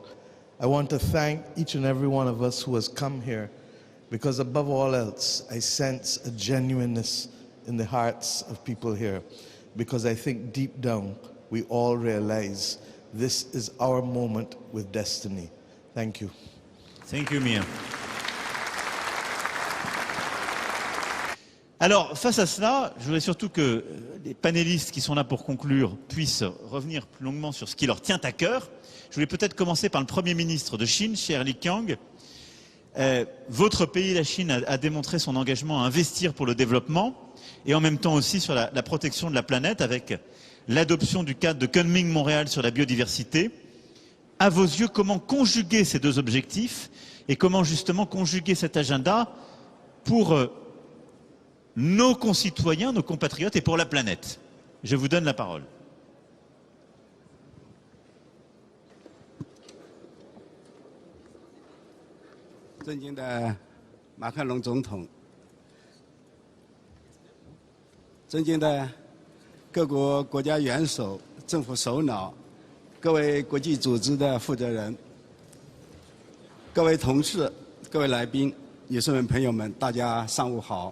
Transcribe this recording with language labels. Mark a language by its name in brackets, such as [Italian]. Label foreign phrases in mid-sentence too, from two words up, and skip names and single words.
[English] I want to thank each and every one of us who has come here, because above all else, I sense a genuineness in the hearts of people here, because I think deep down, we all realize this is our moment with destiny. Thank you. Thank you, Mia. [French] Alors, face à cela, je voudrais surtout que les panélistes qui sont là pour conclure puissent revenir plus longuement sur ce qui leur tient à cœur. Je voulais peut-être commencer par le Premier ministre de Chine, cher 李强. Votre pays, la Chine, a démontré son engagement à investir pour le développement et en même temps aussi sur la protection de la planète avec l'adoption du cadre de Kunming-Montréal sur la biodiversité. À vos yeux, comment conjuguer ces deux objectifs et comment justement conjuguer cet agenda pour nos concitoyens, nos compatriotes et pour la planète? Je vous donne la parole. [Chinese] 尊敬的马克龙总统，尊敬的各国国家元首、政府首脑，各位国际组织的负责人，各位同事，各位来宾，女士们、朋友们，大家上午好。